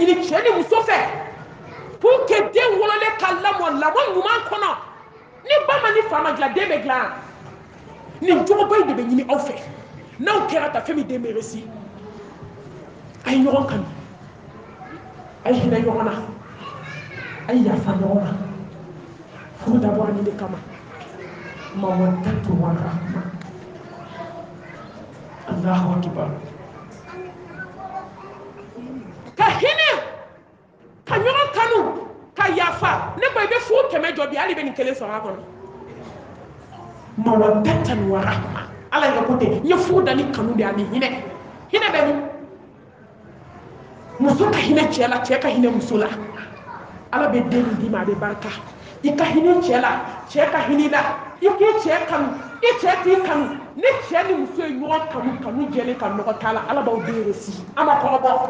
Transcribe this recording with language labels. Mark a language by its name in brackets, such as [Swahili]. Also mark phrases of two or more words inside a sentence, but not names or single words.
[Bambara] ɲini cɛ ni muso fɛ [French] pour que [Bambara] den wololen ka lamɔ ɲuman kɔnɔ ni ba ma ni fa ma dilan den bɛ dilan nin jogoba in de bɛ ɲini aw fɛ n'aw kɛra ta fɛn min den bɛ réussir a ye ɲɔgɔn kanu a ye hinɛ ɲɔgɔn na a ye yafa ɲɔgɔn ma furu dabɔra nin de kama [Arabic] مودة ورحمة الله أكبر [Bambara] ka hinɛ ka ɲɔgɔn kanu ka yafa ne ko i bɛ furu 100 jɔ bi hali bɛ nin kelen sɔrɔ a kɔnɔ [Arabic] مودة ورحمة [Bambara] ala yɛrɛ ko ten n ye furu da ni kanu de ani hinɛ hinɛ bɛ min muso ka hinɛ cɛ la cɛ ka hinɛ muso la ala bɛ den min d'i ma a bɛ barika i ka hinɛ cɛ la cɛ ka hinɛ la i k'i cɛ kanu i cɛ k'i kanu ni cɛ ni muso ye ɲɔgɔn kanu jɛlen ka nɔgɔ t'a la ala b'aw den réussir a ma kɔrɔbɔ